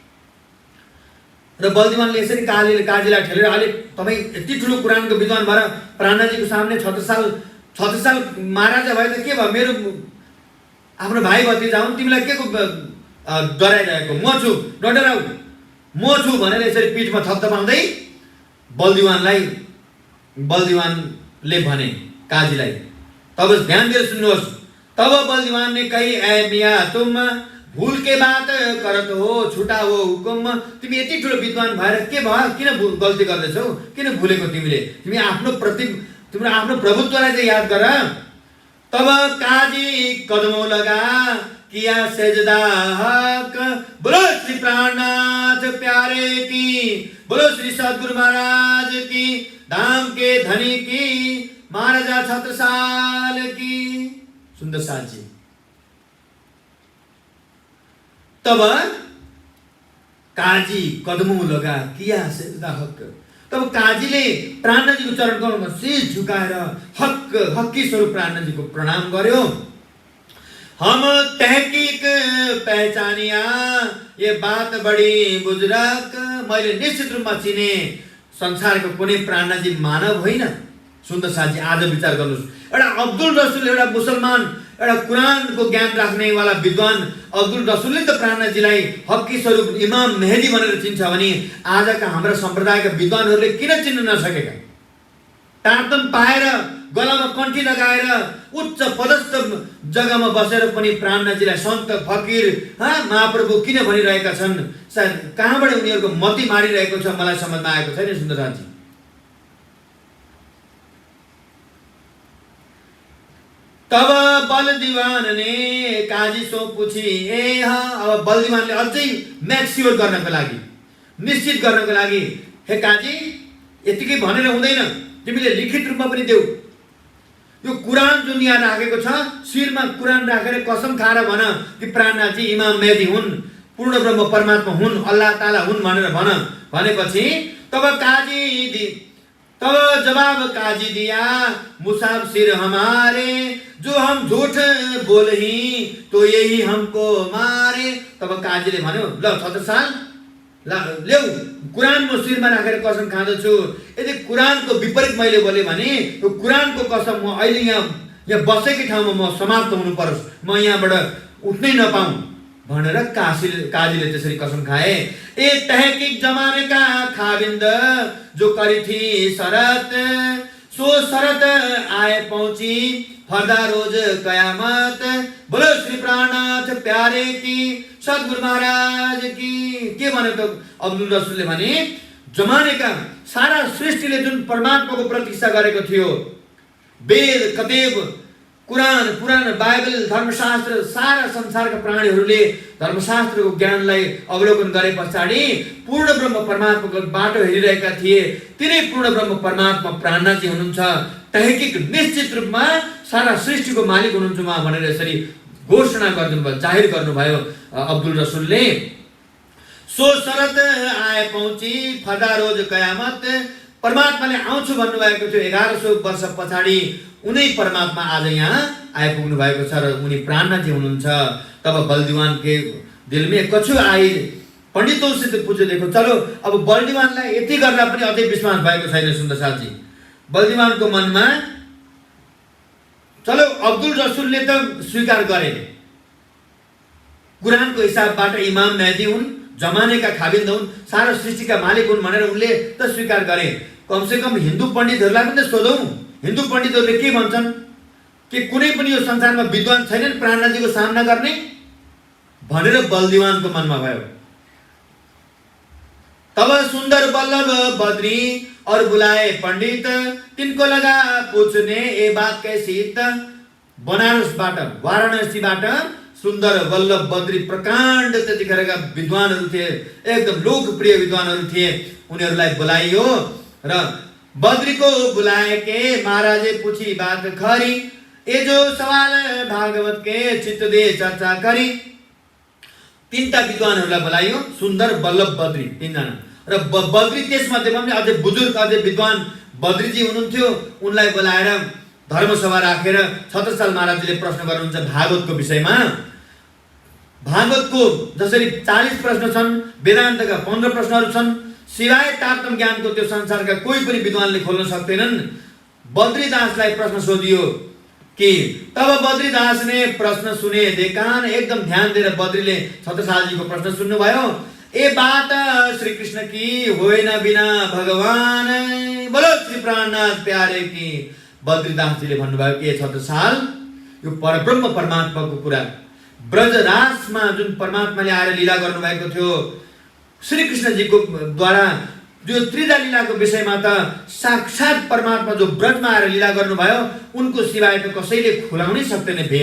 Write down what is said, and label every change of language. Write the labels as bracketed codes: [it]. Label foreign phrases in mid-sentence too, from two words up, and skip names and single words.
[ne] र बलदिवानले यसरी काजीलाई ठेलेर अहिले तपाईँ यति ठुलो कुरानको विद्वान भएर प्राणनाथजीको सामने छत्रसाल महाराजा भए त के भयो? मेरो आफ्नो भाइ भतिजा हुन्, तिमीलाई के को डराइरहेको? म छु, नडराउ, म छु भनेर यसरी पिठमा थपथपाउँदै बलदिवानले भने काजीलाई। तब ध्यान दिएर सुन्नुहोस्। [hi] तब बलदिवान ने कही ऐ मिया तुम भूल के बात करत हो, छुटा हो हुकुम। [ne] तिमी यति ठुलो विद्वान भएर के भयो? किन गल्ती गर्दैछौ? किन भुलेको तिमीले? तिमी तिम्रो आफ्नो प्रभुत्वलाई चाहिँ याद गर। [hi] तब काजी कदमों लगा किया सजदा हक। बोलो श्री प्राणनाथ प्यारे की, बोलो श्री सद्गुरु महाराज की, धाम के धनी की, महाराजा छत्रसाल की। [ne] सुन्दर साथ जी। [hi] तब काजी कदमों लगा किया सजदा हक। [ne] तब काजीले प्राणनाथजीको चरण कमलमा शीश झुकाएर हक्की स्वरूप प्राणनाथजीको प्रणाम गर्यो। [hi] हम तहकीक पहचानिया ये बात बड़ी बुजुर्ग। [ne] मैले निश्चित रूपमा चिने संसारको कुनै प्राणनाथजी मानव होइन। सुन्दर साथी, आज विचार गर्नुहोस्। एउटा अब्दुल रसूल, एउटा मुसलमान, एउटा कुरानको ज्ञान राख्नेवाला विद्वान अब्दुल रसूलले त प्राणनाथजीलाई हक्की स्वरूप इमाम मेहदी भनेर चिन्छ भने आजका हाम्रा सम्प्रदायका विद्वानहरूले किन चिन्न नसकेका? तारतम पाएर गलामा कण्ठी लगाएर उच्च पदस्थ जग्गामा बसेर पनि प्राणनाथजीलाई सन्त फकीर महाप्रभु किन भनिरहेका छन्? सायद कहाँबाट उनीहरूको मती मारिरहेको छ, मलाई समझमा आएको छैन। सुन्दर साथी, [hi] तब बलदिवान ने काजी सो पूछी ए हाँ। [ne] अब बलदिवानले अझै म्याक्सियोर गर्नको लागि, निश्चित गर्नको लागि, हे काजी यतिकै भनेर हुँदैन, तिमीले लिखित रूपमा पनि देऊ। यो कुरान जुन यहाँ राखेको छ, शिरमा कुरान राखेर कसम खाएर भन कि प्राणनाथजी इमाम मेहदी हुन्। पूर्ण ब्रह्म परमात्मा हुन्, अल्लाह ताला हुन् भनेर भनेपछि [hi] तब जवाब काजी दिया मुसाफिर हमारे, जो हम झूठ बोलही तो यही हमको मारे। [ne] तब काजीले भन्यो, ल 76 साल ल्याउ, कुरान म शिरमा राखेर कसम खाँदछु, यदि कुरानको विपरीत मैले बोले भने यो कुरानको कसम म अहिले यहाँ बसेकै ठाउँमा म समाप्त हुनु परोस्, म यहाँबाट उठ्नै नपाऊँ भनेर काजीले त्यसरी कसम खाए। [hi] ए तहकीक जमाने का खाबिन्द जो करी थी शरत, सो शरत आए पहुंची फरदा रोज कयामत। बोलो श्री प्राणनाथ प्यारे की, सद्गुरु महाराज की। [ne] के भने त अब्दुल रसुलले भने, जमानेका सारा सृष्टिले जुन परमात्माको प्रतीक्षा गरेको थियो, वेद कतेब कुरान पुराण बाइबल धर्मशास्त्र सारा संसारका प्राणीहरूले धर्मशास्त्रको ज्ञानलाई अवलोकन गरे पछाडि पूर्ण ब्रह्म परमात्माको बाटो हेरिरहेका थिए। तिनै पूर्ण ब्रह्म परमात्मा प्राणनाथजी हुनुहुन्छ, तहकीक निश्चित रूपमा सारा सृष्टिको मालिक हुनुहुन्छ उहाँ भनेर यसरी घोषणा गर्नुभयो, जाहेर गर्नुभयो अब्दुल रसुलले। [hi] सो शरत आए पहुँची फदा रोज कयामत, [ne] परमात्माले आउँछु भन्नुभएको थियो 1100 वर्ष पछाडि, उनी परमात्मा आज यहाँ आइपुग्नु भएको छ र उनी प्राणनाथजी हुनुहुन्छ। [hi] तब बलदीवान के दिल में कछु आई, पंडितों से पूछे, [ne] देखो चलो अब बलदीवानलाई यति गर्दा पनि अझै विश्वास भएको छैन सुन्दर साथी। बलदीवानको मनमा चलो अब्दुल रसुलले त स्वीकार गरे, कुरानको हिसाबबाट इमाम मेहदी हुन्, जमानेका खाबिन्द हुन्, सारा सृष्टिका मालिक हुन् भनेर उनले त स्वीकार गरे। कमसे कम हिन्दू पण्डितहरूलाई पनि सोधौँ, हिन्दू पण्डितहरूले के भन्छन् कि कुनै पनि यो संसारमा विद्वान छैनन् प्राणनाथजीको सामना गर्ने भनेर बलदीवानको मनमा भयो। [hi] तब सुन्दर बल्लभ बद्री और बुलाए पंडित, तिनको लगा पूछने ए बात कैसी। [ne] बनारसबाट वाराणसीबाट सुन्दर बल्लभ बद्री प्रकाण्ड त्यतिखेरका विद्वानहरू थिए, एकदम लोकप्रिय विद्वानहरू थिए, उनीहरूलाई बोलाइयो र [hi] बद्री को बुलाए के महाराजे पूछी बात खरी, ये जो सवाल भागवत के चित्त दे चर्चा करी। [ne] तीनटा विद्वानहरूलाई बोलाइयो, सुन्दर बल्लभ बद्री तीनजना र बद्री त्यसमध्येमा पनि अझै बुजुर्ग अझै विद्वान बद्रीजी हुनुहुन्थ्यो। उनलाई बोलाएर धर्मसभा राखेर 76 साल महाराजजीले प्रश्न गर्नुहुन्छ भागवतको विषयमा। भागवतको जसरी 40 प्रश्न छन्, वेदान्तका 15 प्रश्नहरू छन्, सिवाय तारतम ज्ञानको त्यो संसारका कोही पनि विद्वानले खोल्न सक्दैनन्। बद्रीदासलाई प्रश्न सोधियो कि [hi] तब बद्रीदास ने प्रश्न सुने देकान, [ne] एकदम ध्यान दिएर बद्रीले 76 सालजीको प्रश्न सुन्नुभयो। [hi] ए बात श्री कृष्ण की होइन बिना भगवान, बोलो श्री प्राणनाथ प्यारे की। [ne] बद्रीदासजीले भन्नुभयो कि 76 साल यो परब्रह्म परमात्माको कुरा, ब्रजराजमा जुन परमात्माले आएर लीला गर्नुभएको थियो श्री कृष्णजीको द्वारा, जो त्रिदा लीलाको विषयमा त साक्षात परमात्मा जो ब्रजमा आएर लीला गर्नुभयो उनको सिवाय त कसैले खुलाउनै सक्दैन भेद।